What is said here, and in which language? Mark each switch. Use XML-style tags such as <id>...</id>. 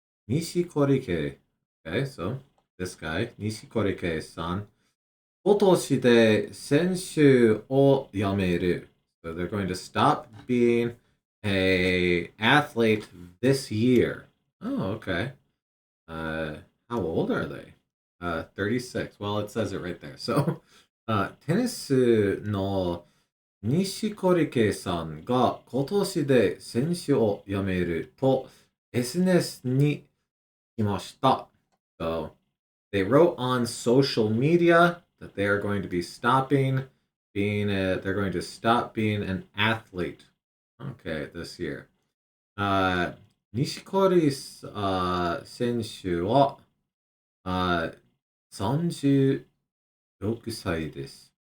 <en>Nishikorike. Okay, so this guy, Nishikorike-san,</en> <ja>今年で選手を辞める.</ja> <en>So they're going to stop being a athlete this year. Oh, okay. How old are they? 36. Well, it says it right there.</en> <ja>So, テニスの錦織圭さんが今年で選手を辞めると SNS に来ました。</ja> <en>So, they wrote on social media that they are going to be stopping they're going to stop being an athlete. Okay, this year.</en> <ja>錦織選手は36歳です。</ja>